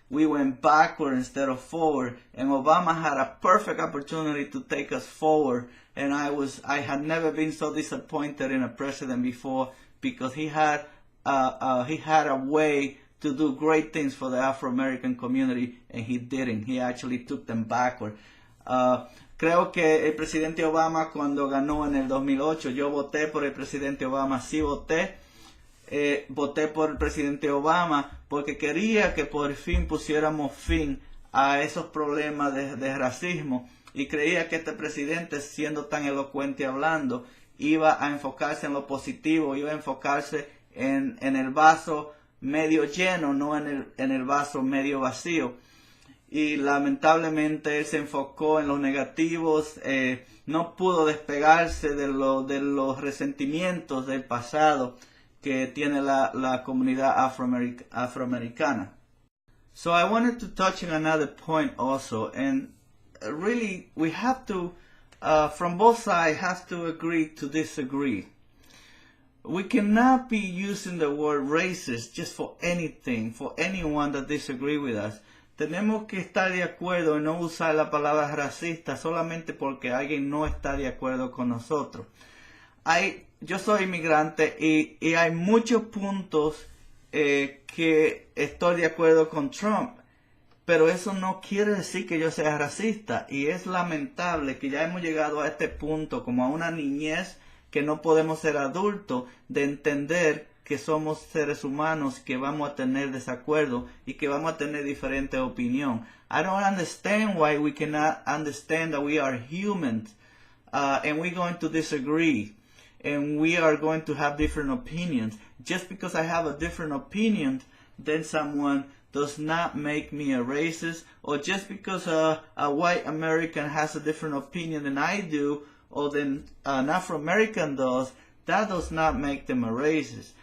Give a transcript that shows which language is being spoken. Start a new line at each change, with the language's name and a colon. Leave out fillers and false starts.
English: We went backward instead of forward, and Obama had a perfect opportunity to take us forward, and I had never been so disappointed in a president before, because he had a way to do great things for the Afro-American community, and he didn't. He actually took them backward.
Spanish: Creo que el presidente Obama, cuando ganó en el 2008, yo voté por el presidente Obama, sí voté por el presidente Obama porque quería que por fin pusiéramos fin a esos problemas de racismo, y creía que este presidente, siendo tan elocuente hablando, iba a enfocarse en lo positivo, iba a enfocarse en el vaso medio lleno, no en el vaso medio vacío. Y lamentablemente él se enfocó en los negativos, no pudo despegarse de los resentimientos del pasado que tiene la comunidad afroamericana.
English: So I wanted to touch on another point also, and really we have to, from both sides, have to agree to disagree. We cannot be using the word racist just for anything, for anyone that disagree with us.
Spanish: Tenemos que estar de acuerdo en no usar la palabra racista solamente porque alguien no está de acuerdo con nosotros. Yo soy inmigrante y hay muchos puntos que estoy de acuerdo con Trump, pero eso no quiere decir que yo sea racista, y es lamentable que ya hemos llegado a este punto, como a una niñez, que no podemos ser adultos, de entender que somos seres humanos, que vamos a tener desacuerdo y que vamos a tener diferente opinión.
English: I don't understand why we cannot understand that we are humans, and we're going to disagree, and we are going to have different opinions. Just because I have a different opinion than someone does not make me a racist, or just because a white American has a different opinion than I do, or than an Afro-American does, that does not make them a racist.